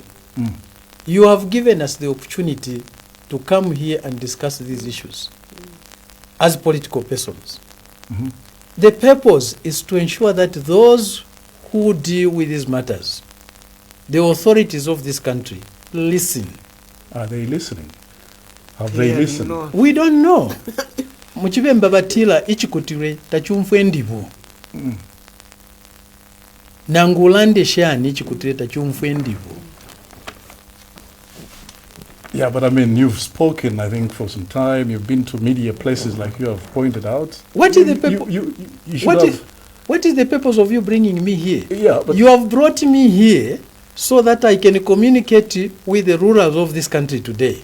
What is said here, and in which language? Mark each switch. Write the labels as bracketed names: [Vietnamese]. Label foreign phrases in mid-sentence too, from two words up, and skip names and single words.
[English] You have given us the opportunity to come here and discuss these issues as political persons. The purpose is to ensure that those who deal with these matters, the authorities of this country, listen. Are they listening? Have they listened? No. We don't know. [Bemba] Muchibemba batila ichikutire tachumfwe ndibu. Nangulande shani ichikutire tachumfwe ndibu. [English] Yeah, but I mean, you've spoken, I think, for some time. You've been to media places like you have pointed out. What is the purpose? You should have... What is the purpose of you bringing me here? Yeah, but... You have brought me here so that I can communicate with the rulers of this country today.